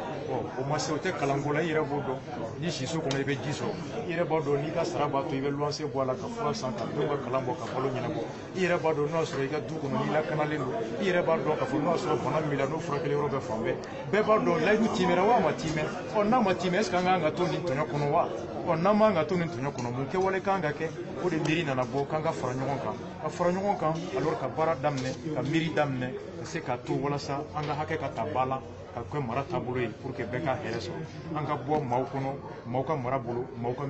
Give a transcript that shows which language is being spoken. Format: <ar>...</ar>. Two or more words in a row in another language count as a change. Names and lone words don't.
<bm>o ma se o tɛ kalanko la i yɛrɛ b'o dɔn ni siso kɔnɔ i bɛ ji sɔrɔ i yɛrɛ b'a dɔn n'i ka sara b'a to i bɛ luwanse bɔ a la ka fura san ka denw ka kalan bɔ ka balo ɲɛnabɔ i yɛrɛ b'a dɔn n'o y'a sɔrɔ i ka du kɔnɔ n'i lakanalen don i yɛrɛ b'a dɔn k'a fɔ n'o y'a sɔrɔ bana min b'i la n'o furakɛli yɔrɔ bɛ fan bɛɛ b'a dɔn layidu timɛra wa a ma timɛ n'a ma timɛ</bm> <fr>est ce que</fr> <bm>an kan ka to nin tɔɲɔ kɔnɔ wa n'an man ka to nin tɔɲɔ kɔnɔ mun kɛwale kan ka kɛ o de miiri nana bɔ k'an ka fara ɲɔgɔn kan ka fara ɲɔgɔn kan alors ka baara daminɛ ka miiri daminɛ ka se k'a to walasa an ka hakɛ ka ta ba la ka kɛ mara taabolo ye</bm> <fr>pour que</fr> <bm>bɛɛ ka hɛrɛ sɔrɔ an ka bɔ maaw kɔnɔ maaw ka mara bolo maaw ka</bm>